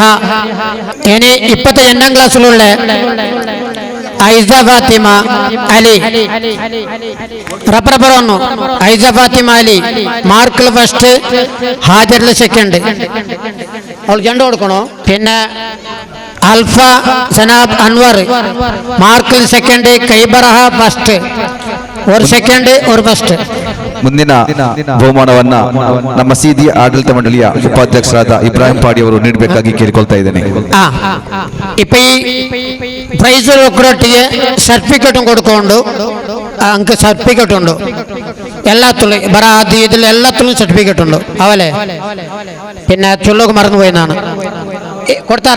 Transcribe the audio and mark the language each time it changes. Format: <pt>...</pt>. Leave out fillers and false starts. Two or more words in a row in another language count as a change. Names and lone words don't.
<ml>ഇനി 22ാം ക്ലാസ്സിലുള്ള ഐസ ഫാത്തിമ അലി റപ്പറപ്പറന്നു. ഐസ ഫാത്തിമ അലി മാർക്കിൽ ഫസ്റ്റ്, ഹാജറിൽ സെക്കൻഡ്. അവൾ രണ്ട് കൊടുക്കണോ? പിന്നെ അൽഫ സനാബ് അൻവർ മാർക്കിൽ സെക്കൻഡ്, കൈബറഹ ಫಸ್ಟ್, ഒരു സെക്കൻഡ് ഒരു ಫಸ್ಟ್.</ml> <kn>ಮುಂದಿನ ಬಹುಮಾನವನ್ನ ನಮ್ಮ ಮಸೀದಿಯ ಆಡಳಿತ ಮಂಡಳಿಯ ಉಪಾಧ್ಯಕ್ಷರಾದ ಇಬ್ರಾಹಿಂ ಪಾಡಿ ಅವರು ನೀಡಬೇಕಾಗಿ ಕೇಳಿಕೊಳ್ತಾ ಇದ್ದೇನೆ.</kn> <ml>ഇപ്പൊ ഈ പ്രൈസ് ഒക്കൊട്ടിಗೆ സർട്ടിഫിക്കറ്റും കൊടുക്കുന്നുണ്ട്. അങ്ങ് സർട്ടിഫിക്കറ്റ് ഉണ്ട് എല്ലാത്തിലും, ബറാത്ത് ഇതിൽ എല്ലാത്തിലും സർട്ടിഫിക്കറ്റ് ഉണ്ട്. അവലെ പിന്നെ ചൊല്ലൊക്കെ മറന്നുപോയെന്നാണ് കൊടുത്താറാ.</ml>